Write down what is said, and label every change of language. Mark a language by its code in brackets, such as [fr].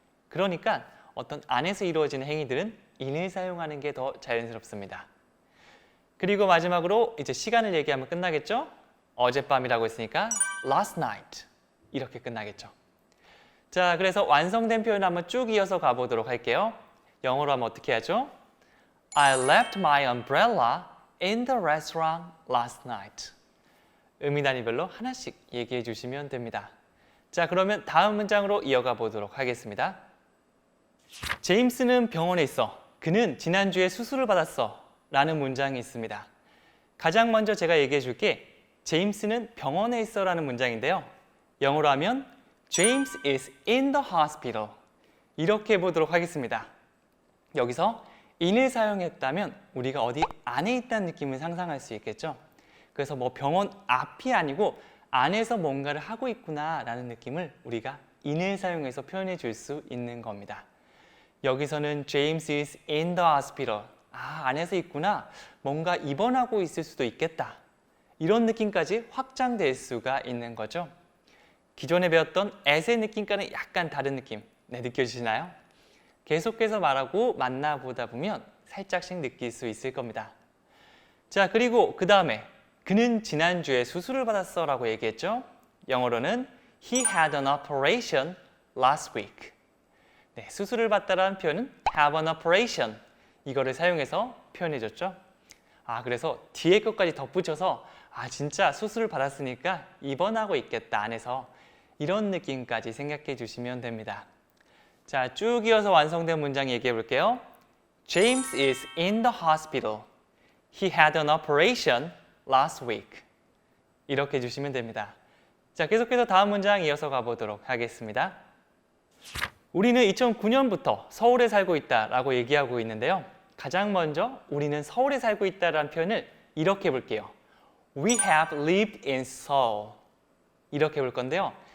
[ko] 그러니까 어떤 안에서 이루어지는 행위들은 in을 사용하는 게 더 자연스럽습니다. 그리고 마지막으로 이제 시간을 얘기하면 끝나겠죠? 어젯밤이라고 했으니까 [en] last night [ko] 이렇게 끝나겠죠. 자, 그래서 완성된 표현 한번 쭉 이어서 가보도록 할게요. 영어로 하면 어떻게 하죠? [en] I left my umbrella in the restaurant last night. [ko] 의미 단위별로 하나씩 얘기해 주시면 됩니다. 자, 그러면 다음 문장으로 이어가 보도록 하겠습니다. 제임스는 병원에 있어. 그는 지난주에 수술을 받았어. 라는 문장이 있습니다. 가장 먼저 제가 얘기해 줄게 제임스는 병원에 있어 라는 문장인데요. 영어로 하면 [en] James is in the hospital [ko] 이렇게 해보도록 하겠습니다. 여기서 in을 사용했다면 우리가 어디 안에 있다는 느낌을 상상할 수 있겠죠. 그래서 뭐 병원 앞이 아니고 안에서 뭔가를 하고 있구나 라는 느낌을 우리가 in을 사용해서 표현해 줄 수 있는 겁니다. 여기서는 [en] James is in the hospital [ko] 안에서 있구나. 뭔가 입원하고 있을 수도 있겠다. 이런 느낌까지 확장될 수가 있는 거죠. 기존에 배웠던 at의 느낌과는 약간 다른 느낌 느껴지시나요? 계속해서 말하고 만나보다 보면 살짝씩 느낄 수 있을 겁니다. 자, 그리고 그 다음에 그는 지난주에 수술을 받았어 라고 얘기했죠. 영어로는 [en] He had an operation last week. [ko] 네, 수술을 받다라는 표현은 [en] have an operation [ko] 이거를 사용해서 표현해줬죠. 그래서 뒤에 것까지 덧붙여서 진짜 수술을 받았으니까 입원하고 있겠다 안에서 이런 느낌까지 생각해 주시면 됩니다. 자, 쭉 이어서 완성된 문장 얘기해 볼게요. [en] James is in the hospital. He had an operation last week. [ko] 이렇게 해주시면 됩니다. 자, 계속해서 다음 문장 이어서 가보도록 하겠습니다. 우리는 2009년부터 서울에 살고 있다라고 얘기하고 있는데요. 가장 먼저 우리는 서울에 살고 있다라는 표현을 이렇게 해볼게요. [en] We have lived in Seoul. [ko] 이렇게 볼 건데요.